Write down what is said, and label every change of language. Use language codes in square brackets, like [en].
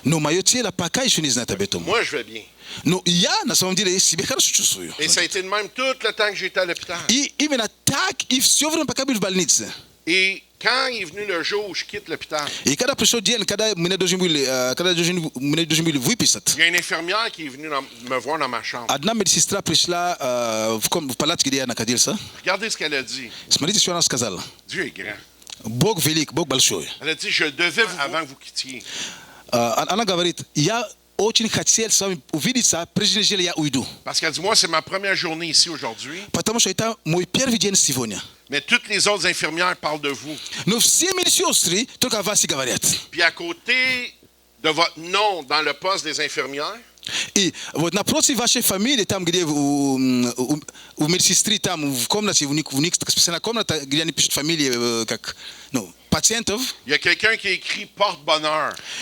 [ru] Но мое тело пока еще не знает об этом. [fr] Moi, je vais bien. [ru] Но я на самом деле себя хорошо чувствую. [fr] Et ça a été de même tout le temps que j'étais à l'hôpital. [ru] И именно так и все время пока был в больнице. [fr] Et quand est venu le jour où je quitte l'hôpital, [ru] И когда пришел день, когда меня должны были выписать, [fr] il y a une infirmière qui est venue me voir dans ma chambre. [ru] одна медсестра пришла в палате, где я находился. [fr] Regardez ce qu'elle a dit. [ru] Смотрите, что она сказала. [fr] Dieu est grand. [ru] Бог велик, Бог большой. [fr] Elle a dit, je devais vous avant que vous quittiez. [ru] Она говорит, я очень хотел с вами увидеться, прежде нежели я уйду. [fr] Parce qu'elle dit, moi, c'est ma première journée ici aujourd'hui. [ru] Потому что это мой первый день сегодня. [fr] Mais toutes les autres infirmières parlent de vous. [ru] Но все медсестры только о вас и говорят. [fr] Puis à côté de votre nom dans le poste des infirmières, [ru] И вот напротив вашей фамилии, там, где у медсестры, там в комнате, у них специальная комната, где они пишут фамилии, как, ну, пациентов. [fr] il y a quelqu'un qui a écrit porte-bonheur.